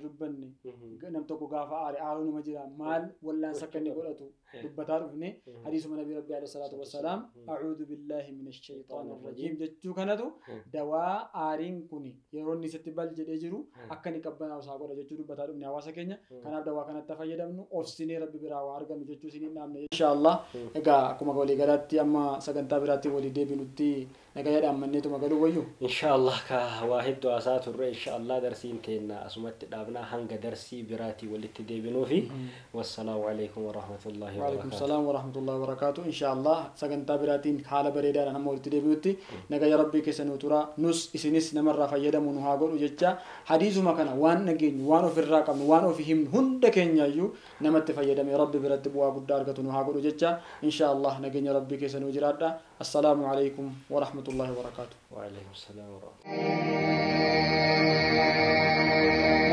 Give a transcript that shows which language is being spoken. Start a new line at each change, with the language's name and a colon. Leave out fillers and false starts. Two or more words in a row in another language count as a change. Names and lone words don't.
Oromo: dubbanne nam tokko gaafa aaruu nama jira maal wallaan sakkanni godhatu dubbataa dhufne hadiisuma nabii rabbi
Arabic: عليه الصلاة والسلام أعوذ بالله من الشيطان الرجيم
Oromo: jechuu kanatu dawaa aariin kuni yeroo inni sitti bal jedhee jiru akkani qabbanaa usaa godha jechuu dubbataa dhufne hawaasa keenya kanaaf dawaa kanatti fayyadamnu ofsinee rabbi biraa waa argannu jechuu siniin dhaamne inshallah egaa akkuma walii galaatti amma sagantaa biraatti walii deebinutti nagayadhaan manneetuma galuu wayyu inshallah ka waa hedduu haasaa turre inshallah darsiin keenya asumatti dhaabnaa hanga darsii biraatti walitti deebinuu fi
Arabic: والسلام عليكم ورحمة الله و بركاته وعليكم السلام ورحمة الله وبركاته
Oromo: inshallah sagantaa biraatiin haala bareedaadhaan amma walitti deebinutti nagaya rabbii keessan utura nus isinis namarraa fayyadamu nu haa godhu jecha hadiisuma kana waan nageenyu waan ofirraa qabnu waan ofi himnu hunda keenyayyuu namatti fayyadame rabbi biratti bu'aa guddaa argatu nu haa godhu jecha inshallah nageenya rabbii keessan u jiraadha
Arabic: السلام عليكم ورحمة الله وبركاته وعليكم السلام ورحمة الله